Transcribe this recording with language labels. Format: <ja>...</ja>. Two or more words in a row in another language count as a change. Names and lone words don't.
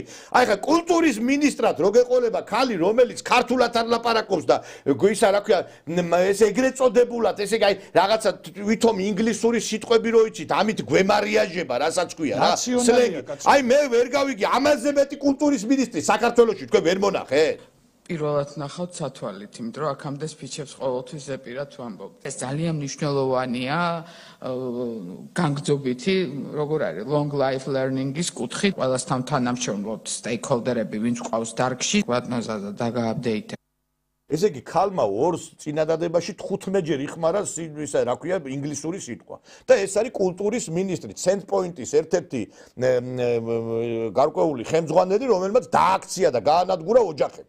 <ka>აი ხა კულტურის მინისტრად რო გეყოლება ქალი რომელიც ქართულად არ ლაპარაკობს და ისა რა ქვია ეს ეგრეთ წოდებულად ესე იგი აი რაღაცა ვითომ ინგლისური სიტყვები რო იცით ამით გვემარიაჟება რასაც ქვია რა. სლენგი. აი მე ვერ გავიგე ამაზე მეტი კულტურის მინისტრი საქართველოში თქვენ ვერ მონახეთ? პირველად ნახავთ სათვალით, იმიტომ რომ აქამდე სპიჩებს ყოველთვის ზეპირად ვამბობ. ეს ძალიან მნიშვნელოვანია განგრძობითი, როგორ არის,</ka> <en>long life learning-</en> <ka>ის კუთხით, ყველასთან თანამშრომლობთ stakeholder-ები, ვინც ყავს დარგში, ვატნოზა და დაგააპდეიტე. ესე იგი ქალმა ორს წინადადებაში 15-ჯერ იხმარა ისა რა ქვია ინგლისური სიტყვა. და ეს არის კულტურის მინისტრი, Centpoint-ის ერთ-ერთი გარკვეული ხელმძღვანელი, რომელმაც დააქცია და გაანადგურა ოჯახები.</ka>